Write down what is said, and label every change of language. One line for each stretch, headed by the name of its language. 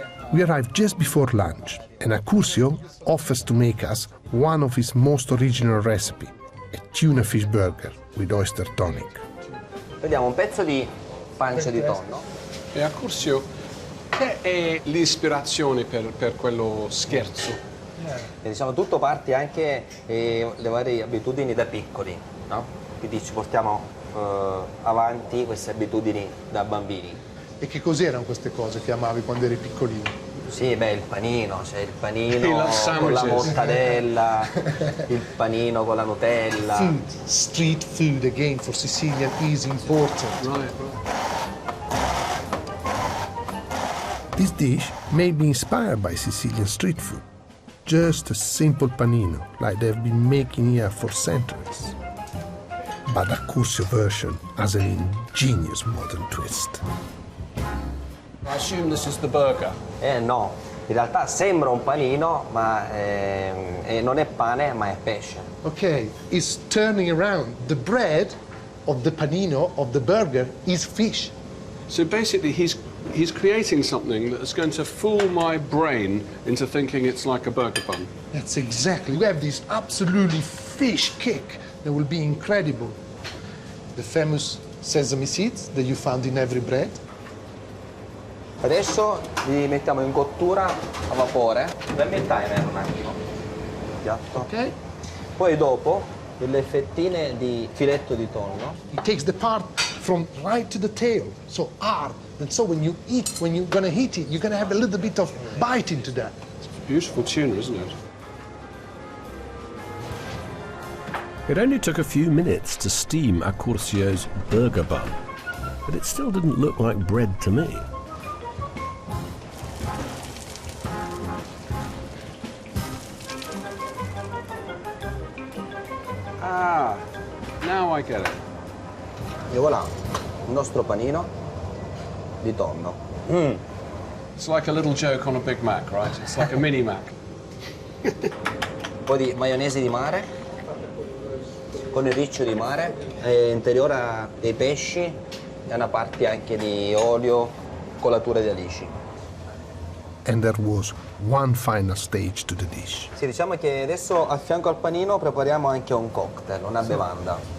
English: We arrived just before lunch, and Ciccio offers to make us one of his most original recipes, a tuna fish burger with oyster tonic.
Italian: Vediamo un pezzo di pancia di tonno. E Ciccio, che è l'ispirazione per quello scherzo? E diciamo tutto parte anche le varie abitudini da piccoli, no? Quindi ci portiamo avanti queste abitudini da bambini. E che cos'erano queste cose che amavi quando eri piccolino? Sì, beh, il panino, cioè il panino con la mortadella, il panino con la Nutella.
English: Food, street food again for Sicilian is important. Right. This dish may be inspired by Sicilian street food. Just a simple panino, like they've been making here for centuries. But the Ciccio version has an ingenious modern twist. I assume this is the burger.
Italian: No, in realtà sembra un panino, ma non è pane, ma è pesce.
English: Okay, it's turning around. The bread of the panino, of the burger, is fish. So basically he's creating something that's going to fool my brain into thinking it's like a burger bun. That's exactly. We have this absolutely fish kick that will be incredible. The famous sesame seeds that you found in every bread.
Italian: Adesso li mettiamo in cottura a vapore. Dammi il timer un attimo. Piatto. Ok. Poi dopo delle fettine di filetto di tonno.
English: It takes the part from right to the tail, so hard. And so when you eat, when you're gonna eat it, you're gonna have a little bit of bite into that. It's beautiful tuna, isn't it? It only took a few minutes to steam Accursio's burger bun, but it still didn't look like bread to me. Ah, now I get it.
Italian: E voilà, il nostro panino di tonno.
English: It's like a little joke on a Big Mac, right? It's like a mini Mac.
Italian: Un po' di maionese di mare, con il riccio di mare, interiora dei pesci e una parte anche di olio, colatura di alici.
English: And there was one final stage to the dish.
Italian: Sì, diciamo che adesso a fianco al panino prepariamo anche un cocktail, una bevanda.